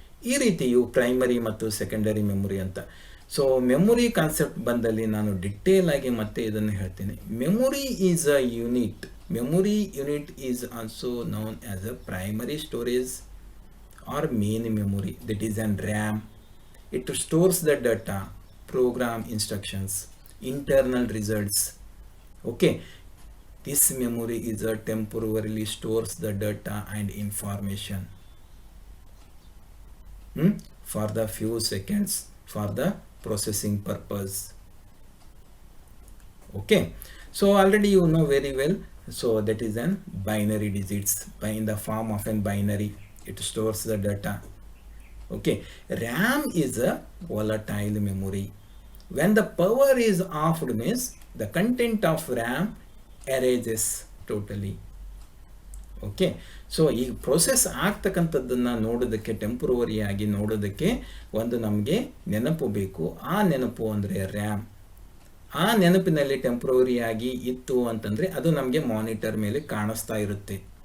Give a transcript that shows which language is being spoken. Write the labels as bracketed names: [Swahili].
[Kannada] ಈ ರೀತಿಯು ಪ್ರೈಮರಿ ಮತ್ತು ಸೆಕೆಂಡರಿ ಮೆಮೊರಿ ಅಂತ. ಸೊ ಮೆಮೊರಿ ಕಾನ್ಸೆಪ್ಟ್ ಬಂದಲ್ಲಿ ನಾನು ಡಿಟೇಲ್ ಆಗಿ ಮತ್ತೆ ಇದನ್ನು ಹೇಳ್ತೀನಿ. [English] Memory is a unit. Memory unit is also known as a primary storage or main memory, that is an RAM. It stores the data, program instructions, internal results. Okay, this memory is a temporarily stores the data and information for the few seconds for the processing purpose. Okay, so already you know very well. So that is an binary digits, in the form of an binary. It stores the data. Okay, RAM is a volatile memory. When the power is offed means the content of RAM erases totally. [Kannada] Okay, so ಈ process ಆಗ್ತಕ್ಕಂಥದ್ದನ್ನು ನೋಡೋದಕ್ಕೆ, temporary ಆಗಿ ನೋಡೋದಕ್ಕೆ ಒಂದು ನಮಗೆ ನೆನಪು ಬೇಕು. ಆ ನೆನಪು ಅಂದರೆ RAM. ಆ ನೆನಪಿನಲ್ಲಿ ಟೆಂಪ್ರವರಿ ಆಗಿ ಇತ್ತು ಅಂತಂದರೆ ಅದು ನಮಗೆ ಮಾನಿಟರ್ ಮೇಲೆ ಕಾಣಿಸ್ತಾ ಇರುತ್ತೆ.